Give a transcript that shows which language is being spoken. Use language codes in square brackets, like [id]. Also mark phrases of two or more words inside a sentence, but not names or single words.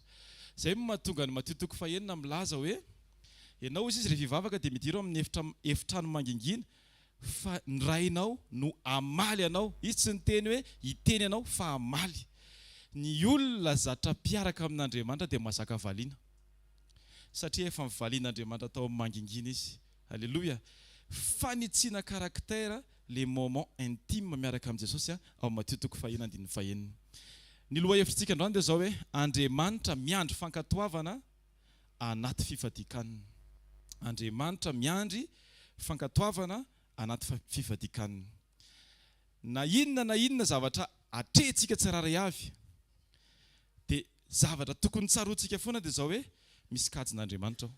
[mg] Izay mahatonga ny Matio 9 milaza hoe ianao izy rehefa hivavaka dia midiro amin'ny efitrano mangingina fa ny rainao no amaly anao. Izy tsy ny teny hoe hiteny anao fa amaly. Ny olona zatra mpiaraka amin'Andriamanitra dia mahazaka valiana satria efa mivalian'Andriamanitra tao amin'ny mangingina izy. Alléluia. Fanitsiana karaktera [fr] les moments intimes [mg] miaraka amin'i Jesosy ao Matio 9:1-5. Ny lohahevitrintsika androany dia zao hoe Andriamanitra miandry fankatoavana anaty fifadian-kanina. Andriamanitra miandry fankatoavana anaty fifadian-kanina. Na inona zavatra atrehintsika tsiraray avy dia zavatra tokony tsaroantsika foana dia zao hoe misy kajin'Andriamanitra ao.